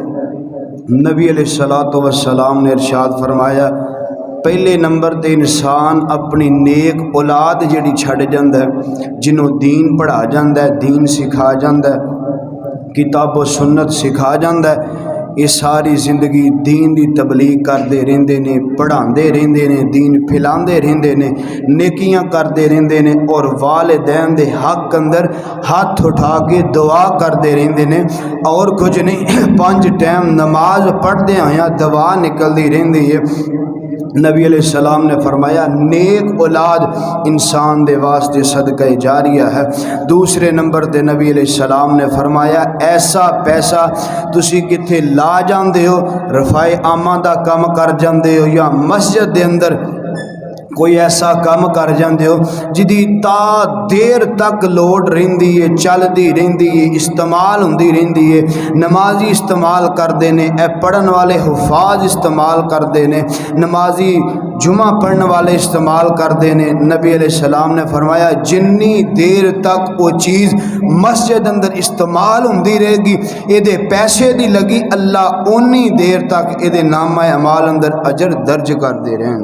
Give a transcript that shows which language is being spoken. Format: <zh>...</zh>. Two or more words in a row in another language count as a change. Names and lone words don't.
<pa>نبی علیہ السلام نے ارشاد فرمایا پہلے نمبر تے انسان اپنی نیک اولاد جڑی چھڑ جاندہ ہے، جنہوں دین پڑھا جاندہ ہے، دین سکھا جاندہ ہے، کتاب و سنت سکھا جاندہ ہے، یہ ساری زندگی دین دی تبلیغ کردے رہندے نے، پڑھاندے رہندے نے، دین پھیلاندے رہندے نے، نیکیاں کردے رہندے نے، اور والدین دے حق اندر ہاتھ اٹھا کے دعا کردے رہندے نے، اور کچھ نہیں 5 ٹائم نماز پڑھدے آیا دعا نکلدی رہندی ہے۔ نبی علیہ السلام نے فرمایا نیک اولاد انسان دے واسطے صدقہ جاریہ ہے۔ دوسرے نمبر تے نبی علیہ السلام نے فرمایا ایسا پیسہ تسی کتھے لا جاندے ہو، رفع عامہ دا کم کر جاندے ہو، یا مسجد دے اندر کوئی ایسا کام کر جاندے ہو جدی تا دیر تک لوڈ رہندی ہے، چلدی رہندی ہے، استعمال ہوندی رہندی ہے، نمازی استعمال کردے نے، اے پڑھن والے حفاظ استعمال کردے نے، نمازی جمعہ پڑھن والے استعمال کردے نے۔ نبی علیہ السلام نے فرمایا جنی دیر تک وہ چیز مسجد اندر استعمال ہوندی رہے گی، اے دے پیسے دی لگی، اللہ اونی دیر تک اے دے نامہ اعمال اندر اجر درج کر دے رہن۔</pa>